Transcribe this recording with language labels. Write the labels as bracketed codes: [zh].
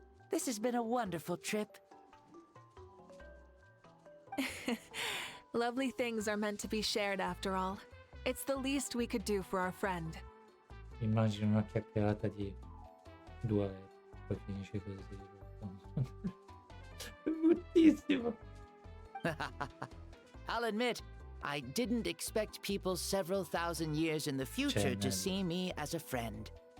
[en] This has been a wonderful trip. Lovely things are meant to be shared after all. It's the least we could do for our friend. [it] Immagino una chiacchierata di 2 ore, poi finisce così. È bruttissimo. [en] I'll admit, I didn't expect people several thousand years in the future to see me as a friend.